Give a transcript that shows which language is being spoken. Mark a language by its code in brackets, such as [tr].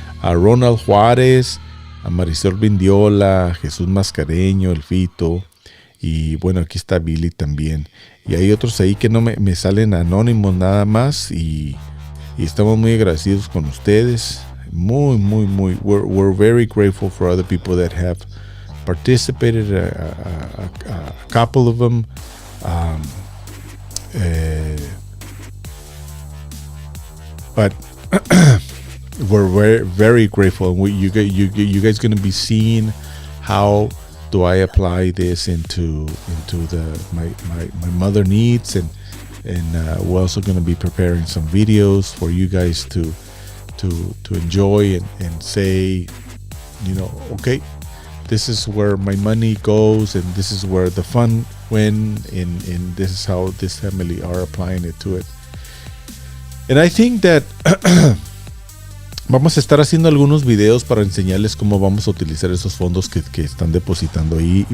[es] A Ronald Juárez, a Marisol Vindiola, a Jesús Mascareño, el Fito. Y bueno, aquí está Billy también. Y hay otros ahí que no me salen anónimos nada más. Y estamos muy agradecidos con ustedes. Muy. [en] We're very grateful for other people that have participated. A couple of them. But we're very, very grateful. And you guys going to be seeing how do I apply this into my mother needs, and we're also going to be preparing some videos for you guys to enjoy and say, you know, okay, this is where my money goes and this is where the fun went, and this is how this family are applying it to it. And I think that [es] vamos a estar haciendo algunos videos para enseñarles cómo vamos a utilizar esos fondos que están depositando ahí.